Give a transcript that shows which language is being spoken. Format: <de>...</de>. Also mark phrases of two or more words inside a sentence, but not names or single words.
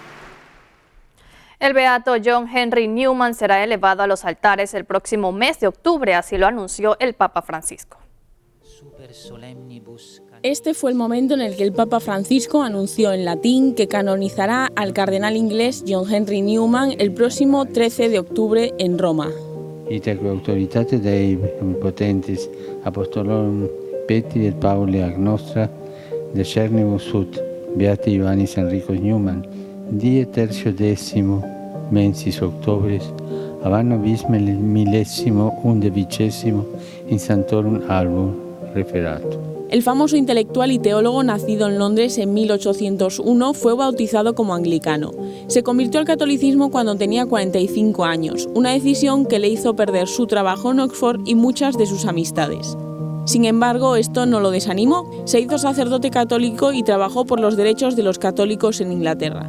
<es>El beato John Henry Newman será elevado a los altares el próximo mes de octubre, así lo anunció el Papa Francisco. Este fue el momento en el que el Papa Francisco anunció en latín que canonizará al cardenal inglés John Henry Newman el próximo 13 de octubre en Roma.</es> <la>Itaque autoritate Dei omnipotentis apostolorum Petri et Pauli ac nostra decernibus ut beati Ioannis Enricus Newman die tertio decimo mensis octobris ab anno bis millesimo undecimo in Santorum Album referato.</la> <es>El famoso intelectual y teólogo nacido en Londres en 1801 fue bautizado como anglicano. Se convirtió al catolicismo cuando tenía 45 años, una decisión que le hizo perder su trabajo en Oxford y muchas de sus amistades. Sin embargo, esto no lo desanimó. Se hizo sacerdote católico y trabajó por los derechos de los católicos en Inglaterra.</es>